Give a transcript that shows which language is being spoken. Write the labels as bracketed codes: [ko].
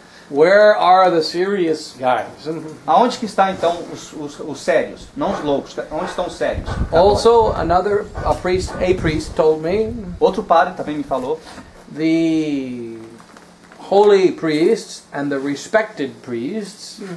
[en] Where are the serious guys? [pt] Aonde que está então os sérios, não os loucos? Onde estão os sérios? [en] Also, a priest told me [pt] Outro padre também me falou, [en] the holy priests and the respected priests,